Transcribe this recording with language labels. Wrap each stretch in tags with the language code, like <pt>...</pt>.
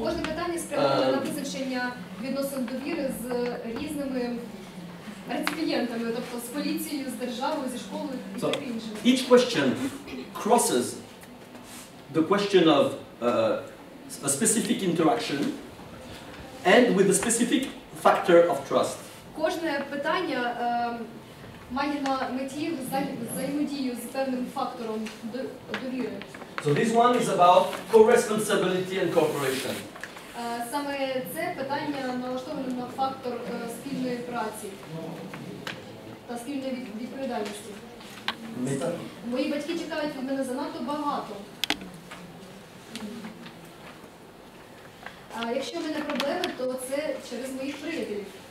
<uk>Кожне питання спрямоване на визначення відносин довіри з різними реципієнтами, тобто з поліцією, з державою, зі школою і таке інше.</uk> <en>Each question crosses the question of a specific interaction and with a specific factor of trust.</en> <uk>Кожне питання має на меті взаємодію з певним фактором довіри.</uk> <en>So this one is about co-responsibility and cooperation.</en> <uk>Саме це питання налаштоване на фактор спільної праці та спільної відповідальності. Мої батьки чекають від мене занадто багато. А якщо в мене проблеми, то це через моїх приятелів.</uk>